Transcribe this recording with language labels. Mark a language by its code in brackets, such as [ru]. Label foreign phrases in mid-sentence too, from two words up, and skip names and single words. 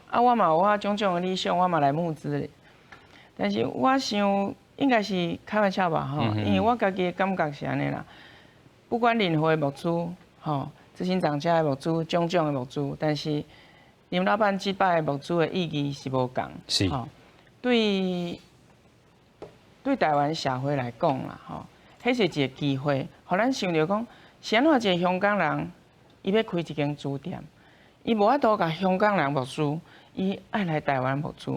[nan] 我嘛有我种种的理想，我嘛来募资咧。但是我想应该是开玩笑吧吼，因为我家己的感觉是安尼啦，不管任何的募资。执行长家的募资，种种的募资，但是林老板这摆的募资的意义是无共。是。对台湾社会来讲啦，迄是一个机会，互咱想着讲，是安怎一个香港人，伊要开一间书店，伊无法度甲香港人募资，伊爱来台湾募资。